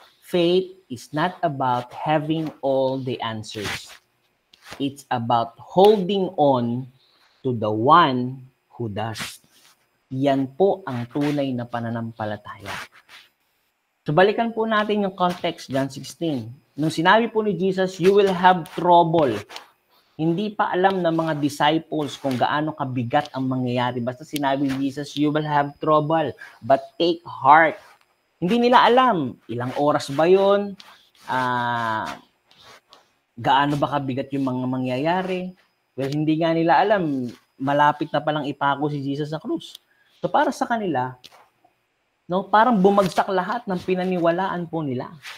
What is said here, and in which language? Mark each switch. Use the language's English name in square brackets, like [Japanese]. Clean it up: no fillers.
[English] Faith is not about having all the answers. It's about holding on to the one who does. [Filipino] Yan po ang tunay na pananampalataya. So balikan po natin yung context, John 16. Nung sinabi po ni Jesus, [English] you will have trouble. [Filipino] Hindi pa alam ng mga disciples kung gaano kabigat ang mangyayari. Basta sinabi ni Jesus, [English] you will have trouble, but take heart. [Filipino] Hindi nila alam, ilang oras ba yun? Gaano ba kabigat yung mga mangyayari? Well, hindi nga nila alam, malapit na palang ipako si Jesus sa krus. So para sa kanila, no, parang bumagsak lahat ng pinaniwalaan po nila.